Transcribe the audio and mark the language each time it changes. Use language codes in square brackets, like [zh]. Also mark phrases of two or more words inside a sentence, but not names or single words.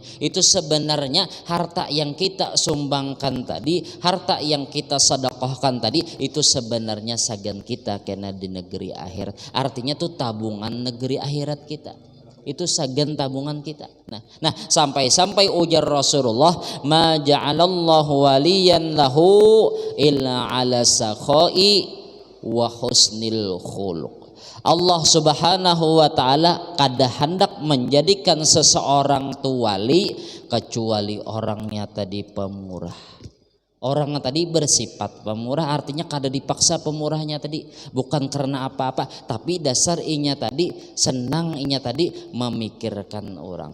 [bjn] Itu sebenarnya harta yang kita sumbangkan tadi, harta yang kita sedekahkan tadi, itu sebenarnya sagan kita kena di negeri akhir. Artinya tuh tabungan negeri akhirat kita, itu sagan tabungan kita. Nah, sampai ujar Rasulullah, [ar] ما جعل الله وليا له إلا على السخاء وحسن الخلق. [bjn] Allah [ar] سبحانه وتعالى [bjn] kada hendak menjadikan seseorang tu wali kecuali orangnya tadi pemurah. Orang tadi bersifat pemurah, artinya kada dipaksa pemurahnya tadi, bukan karena apa-apa, tapi dasar inya tadi senang, inya tadi memikirkan orang.